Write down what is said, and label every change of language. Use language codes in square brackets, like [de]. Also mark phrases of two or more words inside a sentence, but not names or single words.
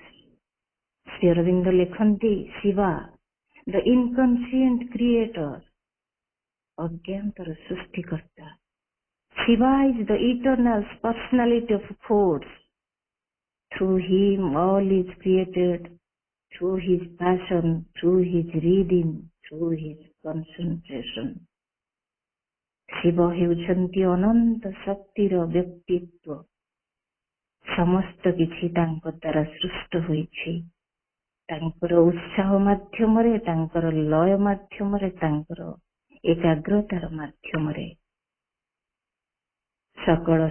[or] ଶ୍ରୀ ଅରବିନ୍ଦ ଲେଖନ୍ତି, [en] Shiva the Inconscient Creator, [or] ଅଜ୍ଞାତର ସୃଷ୍ଟିକର୍ତ୍ତା। [en] Shiva is the eternal personality of force. Through him all is created, through his passion, through his reading, through his concentration. [or] ଶିବ ହେଉଛନ୍ତି ଅନନ୍ତ ଶକ୍ତିର ବ୍ୟକ୍ତିତ୍ୱ। ସମସ୍ତ କିଛି ତାଙ୍କ ଦ୍ୱାରା ସୃଷ୍ଟ ହୋଇଛି। ତାଙ୍କର ଉତ୍ସାହ ମାଧ୍ୟମରେ, ତାଙ୍କର ଲୟ ମାଧ୍ୟମରେ, ତାଙ୍କର ଏକାଗ୍ରତାର ମାଧ୍ୟମରେ ସକଳ